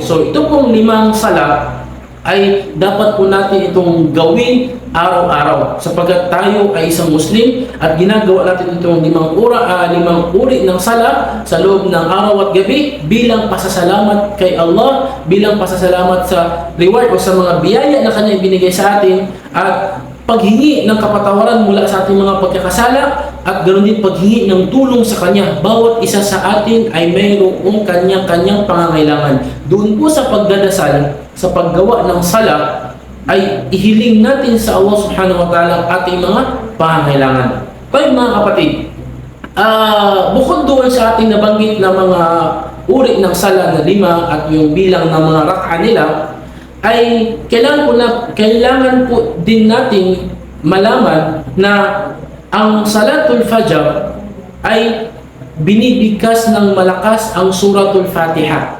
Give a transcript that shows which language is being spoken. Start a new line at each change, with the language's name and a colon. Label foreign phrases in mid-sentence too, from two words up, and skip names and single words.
Filipino: So ito pong 5 sala ay dapat po natin itong gawin araw-araw, sapagkat tayo ay isang Muslim at ginagawa natin itong 5 uri ng sala sa loob ng araw at gabi bilang pasasalamat kay Allah, bilang pasasalamat sa reward o sa mga biyaya na Kanya ibinigay sa atin, at paghingi ng kapatawaran mula sa ating mga pagkakasala, at ganoon din paghingi ng tulong sa Kanya. Bawat isa sa atin ay mayroong kanyang-kanyang pangangailangan. Doon po sa pagdadasal, sa paggawa ng sala, ay ihiling natin sa Allah
Arabic: سبحانه وتعالى
Filipino: ang ating mga pangangailangan. Kaya mga kapatid, bukod doon sa ating nabanggit na mga uri ng sala na 5 at yung bilang ng mga rak'a nila, ay kailangan po din nating malaman na ang Salatul Fajr ay binibigkas ng malakas ang Suratul Fatiha.